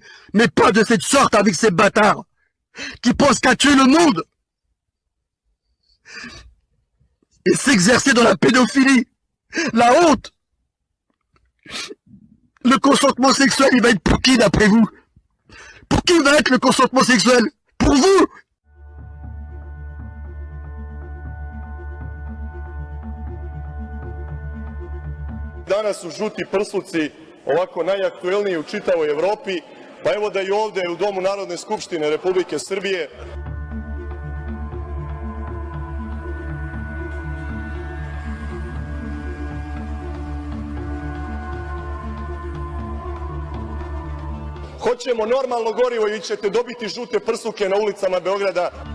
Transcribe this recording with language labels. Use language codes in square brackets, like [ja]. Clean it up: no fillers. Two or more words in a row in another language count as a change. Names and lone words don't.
[fr] Mais pas de cette sorte avec ces bâtards qui pensent qu'à tuer le monde et s'exercer dans la pédophilie, la honte. Le consentement sexuel, il va être pour qui d'après vous? Pour qui va être le consentement sexuel? Pour vous? [sr] Danas su žuti prsluci ovako najaktuelniji u čitavoj Evropi, pa evo da i ovde u Domu Narodne skupštine Republike Srbije. Hoćemo normalno gorivo i vi ćete dobiti žute prsluke na ulicama Beograda.